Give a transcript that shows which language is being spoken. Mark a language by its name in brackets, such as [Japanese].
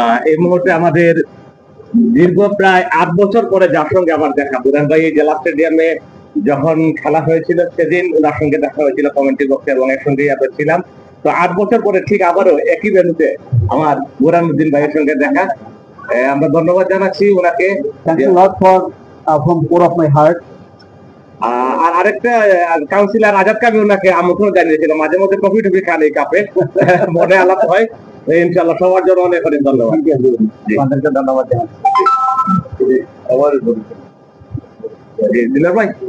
[Bangla] এই মুহূর্তে আমাদের দীর্ঘ প্রায় 8 বছর পরে যার সঙ্গে আমার দেখা, বুরান ভাই এই জেলা স্টেডিয়ামে যখন খেলা হয়েছিল সেদিন ওনার সঙ্গে দেখা হয়েছিল কমেন্ট্রি বক্সে, এবং এর সঙ্গেই আমরা ছিলাম। তো 8 বছর পরে ঠিক আবারও একই ভেন্যুতে আমার বুরহানুদ্দিন ভাইয়ের সঙ্গে দেখা। আমরা ধন্যবাদ জানাচ্ছি ওনাকে। [English] Thanks a lot for from core of my heart. [Bangla] আর আরেকটা কাউন্সিলর আজাদকে আমি ওনাকে আমন্ত্রণ জানিয়েছিলাম, মাঝে মধ্যে কফি টফি খান এই কাপে, মনে আলাপ হয়। ইনশাআল্লাহ সবার জন্য অনেক অনেক ধন্যবাদ। আপনাদেরকে ধন্যবাদ জানাচ্ছি। দিলার ভাই,